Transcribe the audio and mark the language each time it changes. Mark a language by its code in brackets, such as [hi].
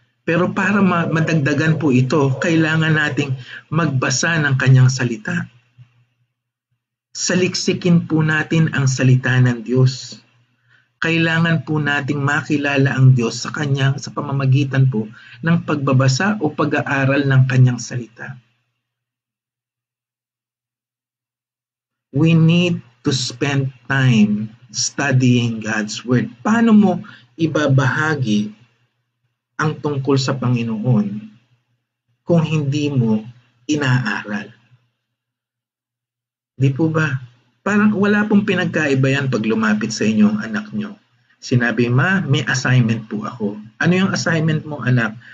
[tl] Pero para madagdagan po ito, kailangan nating magbasa ng kanyang salita. Saliksikin po natin ang salita ng Diyos. Kailangan po nating makilala ang Diyos sa pamamagitan po ng pagbabasa o pag-aaral ng kanyang salita. [en] We need to spend time studying God's Word. [tl] Paano mo ibabahagi ang tungkol sa Panginoon kung hindi mo inaaral? Di po ba? Parang wala pong pinagkaiba yan pag lumapit sa inyo ang anak nyo. Sinabi, ma, may assignment po ako. Ano yung assignment mo, anak?